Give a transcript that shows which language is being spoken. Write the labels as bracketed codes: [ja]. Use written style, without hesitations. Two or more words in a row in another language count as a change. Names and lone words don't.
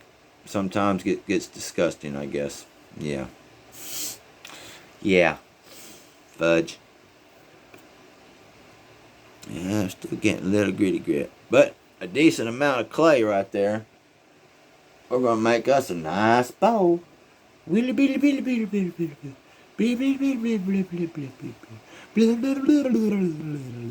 [en] Sometimes gets disgusting, I guess. Yeah. Yeah. Fudge. Yeah, I'm still getting a little gritty grit. But a decent amount of clay right there. We're going to make us a nice bowl. Willy billy billy billy billy billy billy billy billy billy billy billy billy billy.